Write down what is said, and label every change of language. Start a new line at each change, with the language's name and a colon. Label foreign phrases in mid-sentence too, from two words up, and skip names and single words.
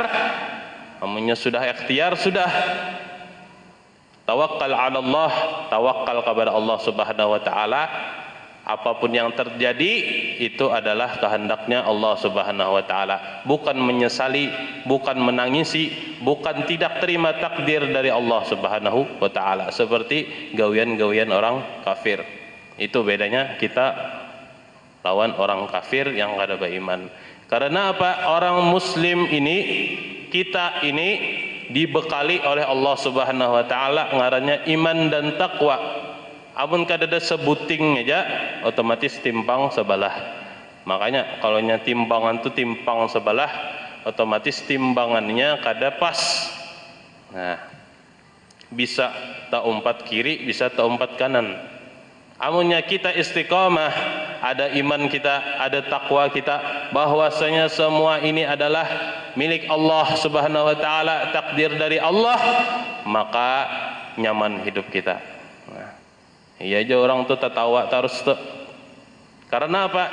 Indonesian: Namanya sudah ikhtiar, sudah tawakal
Arabic: على الله,
Indonesian: tawakal kepada
Arabic: الله سبحانه وتعالى.
Indonesian: Apapun yang terjadi itu adalah kehendaknya
Arabic: الله سبحانه وتعالى,
Indonesian: bukan menyesali, bukan menangisi, bukan tidak terima takdir dari
Arabic: الله سبحانه وتعالى
Indonesian: seperti gawian-gawian orang kafir. Itu bedanya kita lawan orang kafir yang kada beriman. Karena apa? Orang muslim ini, kita ini dibekali oleh
Arabic: الله سبحانه وتعالى
Indonesian: ngarannya iman dan takwa.
Banjar: Amun kadada sebuting aja otomatis timpang sebelah.
Indonesian: Makanya kalau nya timbangan tu timpang sebelah, otomatis timbangannya kada pas.
Banjar: Nah, bisa tak umpat kiri, bisa tak umpat kanan.
Indonesian: Amunnya kita istiqamah, ada iman kita, ada takwa kita, bahwasanya semua ini adalah milik
Arabic: الله سبحانه وتعالى,
Indonesian: takdir dari Allah, maka nyaman hidup kita. Nah, iya aja orang tu tertawa terus tu. Karena apa?